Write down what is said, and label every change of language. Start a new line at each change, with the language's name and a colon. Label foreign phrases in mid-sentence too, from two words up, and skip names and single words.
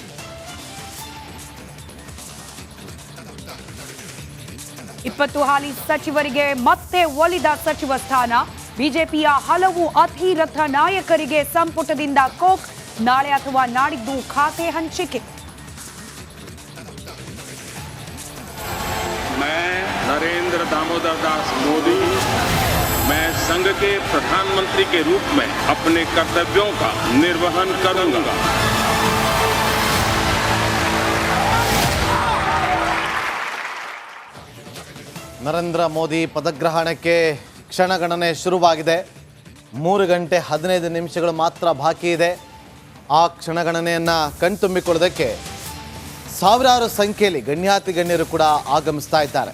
Kannada: ಇಪ್ಪತ್ತು ಹಾಲಿ ಸಚಿವರಿಗೆ ಮತ್ತೆ ಒಲಿದ ಸಚಿವ ಸ್ಥಾನ. ಬಿಜೆಪಿಯ ಹಲವು ಅಧಿರಥ ನಾಯಕರಿಗೆ ಸಂಪುಟದಿಂದ ಕೋಕ್, ನಾಳೆ ಅಥವಾ ನಾಡಿದ್ದು ಖಾತೆ ಹಂಚಿಕೆ.
Hindi: नरेंद्र दामोदर दास मोदी, मैं संघ के प्रधानमंत्री के रूप में अपने कर्तव्यों का निर्वहन करूंगा.
Kannada: ನರೇಂದ್ರ ಮೋದಿ ಪದಗ್ರಹಣಕ್ಕೆ ಕ್ಷಣಗಣನೆ ಶುರುವಾಗಿದೆ. 3 ಗಂಟೆ 15 ನಿಮಿಷಗಳು ಮಾತ್ರ ಬಾಕಿ ಇದೆ. ಆ ಕ್ಷಣಗಣನೆಯನ್ನು ಕಣ್ತುಂಬಿಕೊಳ್ಳೋದಕ್ಕೆ ಸಾವಿರಾರು ಸಂಖ್ಯೆಯಲ್ಲಿ ಗಣ್ಯಾತಿ ಗಣ್ಯರು ಕೂಡ ಆಗಮಿಸ್ತಾ ಇದ್ದಾರೆ.